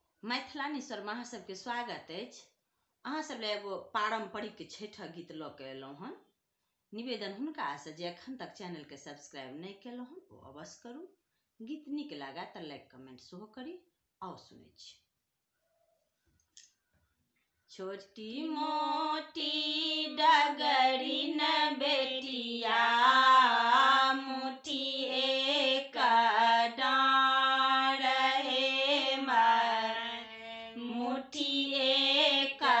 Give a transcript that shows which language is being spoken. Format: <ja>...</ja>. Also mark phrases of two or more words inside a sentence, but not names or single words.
<mai>मैथिलानी शर्मा अहाँ सबके स्वागत अछि। अहाँ सब ले एगो पारंपरिक छठिक गीत लऽ के एलहुँ हन। निवेदन हुनका से जे एखन तक चैनल के सब्सक्राइब नहीं केलहुँ हन ओ अवश्य करू। गीत नीक लागे तऽ लाइक कमेंट सेहो करी। आओ सुनै छी। छोटी मोटी डगरी न बेटिया मुठी एक डाँड़ हे मन, मुठी एक</mai>